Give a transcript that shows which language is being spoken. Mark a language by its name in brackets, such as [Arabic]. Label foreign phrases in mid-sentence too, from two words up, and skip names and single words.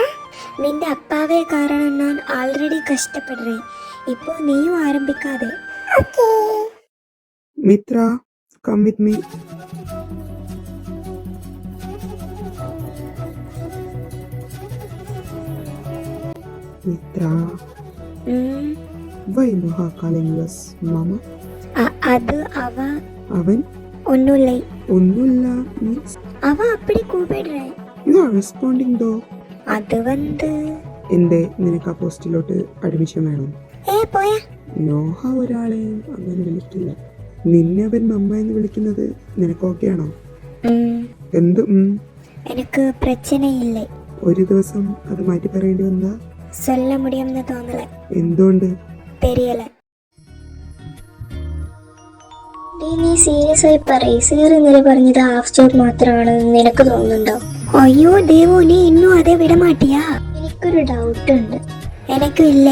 [Malayalam] നിന്റെ അപ്പാവേ കാരണം ഞാൻ ആൾറെഡി കഷ്ടപ്പെടുറേ. ഇപ്പോ നീയും ആരംഭിക്കാതെ. [English] മിത്ര, come with me. മിത്ര, why Noha calling us mama? [Malayalam] അത് അവൻ ഒന്നുമില്ല. ഒന്നുമില്ല means [Tamil] அவ அப்படி கூப்பிடுறே. [English] you are responding though. [Malayalam] അത് വന്ന് എന്തേ, നിനക്ക് ആ പോസ്റ്റിലോട്ട് അഡ്മിഷൻ വേണം? പോയാ. നോഹ ഒരാളെ അങ്ങനെ വിളിക്കില്ല. നിന്നെ അവൻ മമ്മ എന്ന് വിളിക്കുന്നത് നിനക്ക് ഓക്കെയാണോ? എന്ത്? എനിക്ക് പ്രശ്നമില്ല. ഒരു ദിവസം അത് മാറ്റി പറയേണ്ടി വന്നാ? [Tamil] சொல்ல முடியும்னு തോന്നല. [Malayalam] എന്തുകൊണ്ട്? தெரியல. നീ സീരിയസ് ആയി പറയ്. സീർ ഇന്നലെ പറഞ്ഞത് ഹാഫ് സ്റ്റോപ്പ് മാത്രമാണെന്ന് നിനക്ക് തോന്നുന്നുണ്ടോ? അയ്യോ ദേവു, നീ ഇന്നും അതേ വിടമാട്ടിയാ? എനിക്കൊരു ഡൗട്ട് ഉണ്ട്. എനിക്കും ഇല്ലേ.